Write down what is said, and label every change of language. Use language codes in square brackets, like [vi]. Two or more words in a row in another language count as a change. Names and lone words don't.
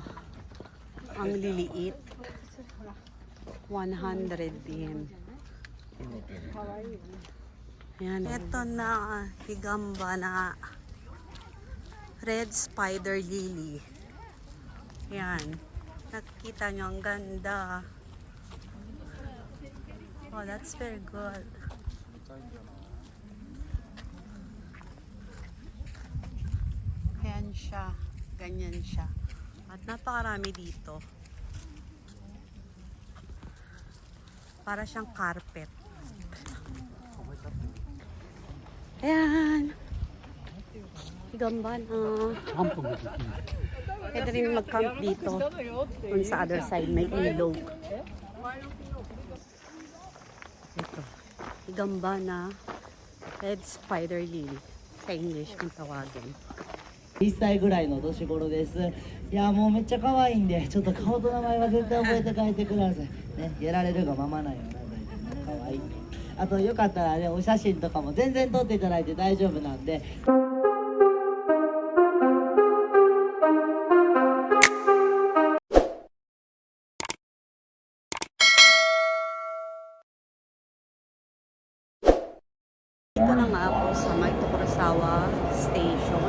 [tl] Ang liliit. 100 yen. Ayan. Ito na, Igambana. [en] Red Spider Lily. [tl] Ayan. Nakikita nyo, ang ganda. [en] Oh, that's very good. [tl] Ayan siya. Ganyan siya. At napakarami dito. Para siyang carpet. Ayan. Igambana. Pwede rin mag-camp dito. Kung sa [en] other side [tl] may ilog. Ito. Igambana. [en] Red Spider Lily. [tl] Sa English kung tawagin. [ja] 1 歳ぐらいの年頃です。いやもうめっちゃ可愛いんで、ちょっと顔と名前は絶対覚えて帰ってください。ね、やられるがままなんよな、可愛い。あとよかったらね、お写真とかも全然撮っていただいて大丈夫なんで。 [tl] Ito na nga ako sa May Tokorosawa Station.